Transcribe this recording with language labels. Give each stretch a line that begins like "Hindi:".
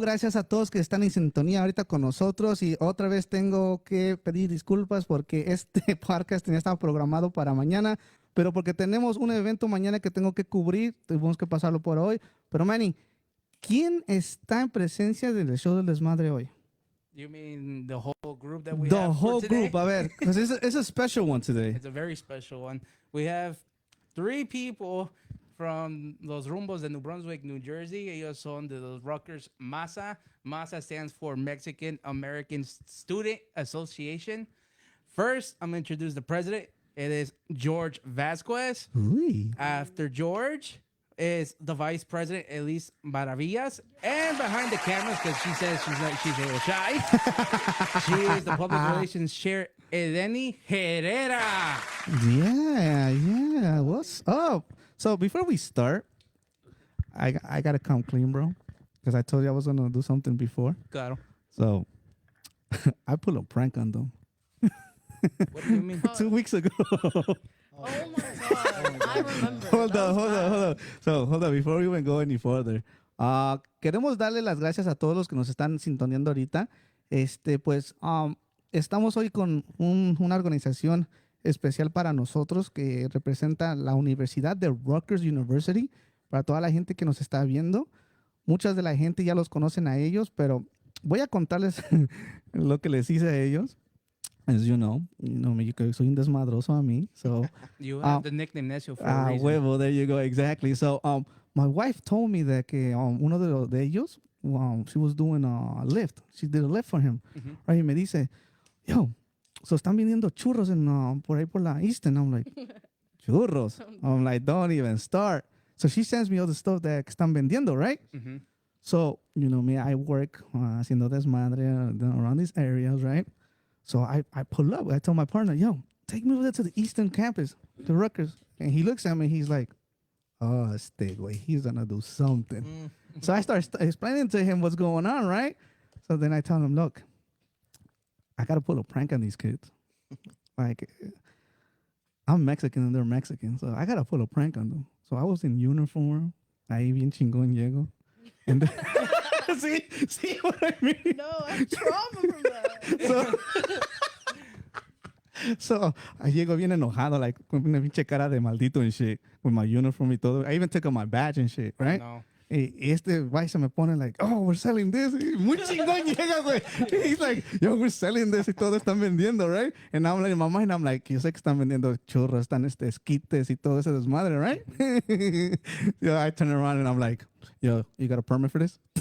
Spanish: Gracias a todos que están en sintonía ahorita con nosotros. Y otra vez tengo que pedir disculpas porque este podcast tenía estado programado para mañana, pero porque tenemos un evento mañana que tengo que cubrir, tuvimos que pasarlo por hoy. Pero, Manny, ¿quién está en presencia del show del desmadre hoy?
English: You mean the whole group that we The have whole for today? group,
Spanish: a ver,
English: because it's a special one today. It's a very special one. We have 3 people from Los Rumbos de New Brunswick, New Jersey.
Spanish: Ellos son de los Rutgers Masa.
English: Masa stands for Mexican American Student Association. First, I'm going to introduce the president. It is George Vasquez. Uy. After George is the vice president, Elise Maravillas. And behind the cameras, because she says she's a little shy, she is the public relations chair, Eleni Herrera. Yeah. What's up? So before we start, I gotta come clean, bro, because I told you I was gonna do something before. Claro. So I pulled a prank on them What do you mean? 2 weeks ago. Oh my god, I remember. Hold on. So hold on, before we even go any further.
Spanish: Queremos darle las gracias a todos los que nos están sintoneando ahorita. Estamos hoy con una organización especial para nosotros que representa la Universidad de Rutgers University. Para toda la gente que nos está viendo, muchas de la gente ya los conocen a ellos, pero voy a contarles lo que les hice a ellos.
English: As you know,
Spanish: yo soy un desmadroso a mí, so
English: You have the nickname Necio for a reason. huevo, there you go, exactly. So my wife told me that
Spanish: que uno de ellos,
English: she was doing a lift. She did a lift for him.
Spanish: Right, y me dice, yo, so están vendiendo churros por ahí por la Eastern.
English: I'm like, churros? I'm like, don't even start. So she sends me all the stuff that
Spanish: están vendiendo,
English: right? So, you know me, I work
Spanish: haciendo desmadre
English: around these areas, right? So I pull up. I tell my partner, yo, take me over there to the Eastern campus, to Rutgers. And he looks at me. He's like, oh, stay away. He's going to do something. So I start explaining to him what's going on, right? So then I tell him, look, I got to pull a prank on these kids. Like, I'm Mexican and they're Mexican. So I got to pull a prank on them. So I was in uniform.
Spanish: Ahí bien chingón llego.
English: And then, see what I mean? No, I have trauma from that.
Spanish: So I llego bien enojado,
English: like
Spanish: con una pinche cara de maldito
English: and shit, with my uniform
Spanish: y todo.
English: I even took out my badge and shit, right? No.
Spanish: Y este güey se me pone
English: like, oh, we're selling this.
Spanish: Y muy chingón llega, güey.
English: He's like,
Spanish: yo,
English: we're selling this
Spanish: y todo están vendiendo, right?
English: And I'm like, in my mind, I'm like,
Spanish: yo sé que están vendiendo churros, están esquites y todo ese desmadre, right?
English: Yo, I turn around and I'm like, yo, you got a permit for this?